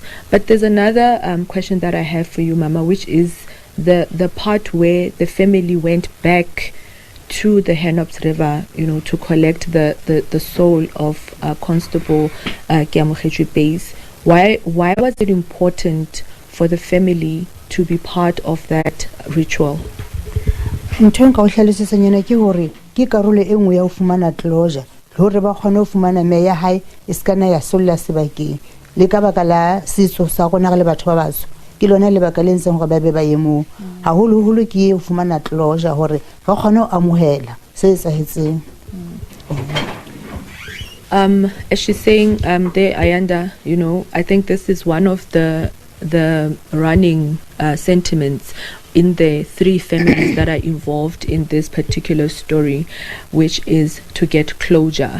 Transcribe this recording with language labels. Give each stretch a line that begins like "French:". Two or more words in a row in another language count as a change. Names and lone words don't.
English: But there's another question that I have for you, Mama, which is the part where the family went back to the Henops River, to collect the soul of Constable Keamogetswe Buys. Why was it important for the family to be part of that ritual?
Southern Sotho: ntho nka o hlalosetsanyana ke hore ke karolo e nngwe ya ho fumana closure le hore ba kgone ho fumana me ya hae e skana ya solla sebakeng le ka baka la setso sa rona le batho ba batsho ke lona le baka le ntseng hore ba be ba yemo haholo ke ho fumana closure hore ba kgone ho amohela se etsahetseng.
English: As she's saying there, Ayanda, you know, I think this is one of the running sentiments in the three families that are involved in this particular story, which is to get closure.